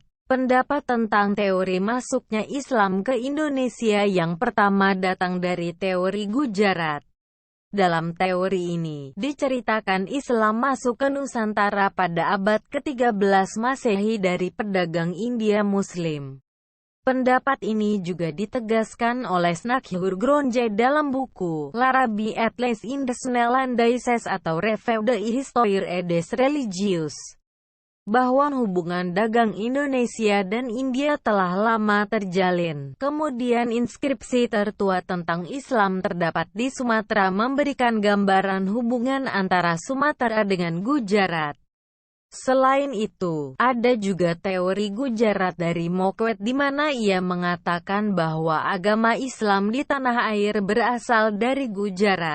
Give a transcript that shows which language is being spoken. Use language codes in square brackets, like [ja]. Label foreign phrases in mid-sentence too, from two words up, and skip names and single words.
[id] Pendapat tentang teori masuknya Islam ke Indonesia yang pertama datang dari teori Gujarat. Dalam teori ini, diceritakan Islam masuk ke Nusantara pada abad ke-13 Masehi dari pedagang India Muslim. Pendapat ini juga ditegaskan oleh Snakhyur Gronje dalam buku L'Arabie et les Indes Néerlandaises atau Revue de Histoire des Religieux, bahwa hubungan dagang Indonesia dan India telah lama terjalin. Kemudian inskripsi tertua tentang Islam terdapat di Sumatera memberikan gambaran hubungan antara Sumatera dengan Gujarat. Selain itu, ada juga teori Gujarat dari Mokwet di mana ia mengatakan bahwa agama Islam di tanah air berasal dari Gujarat.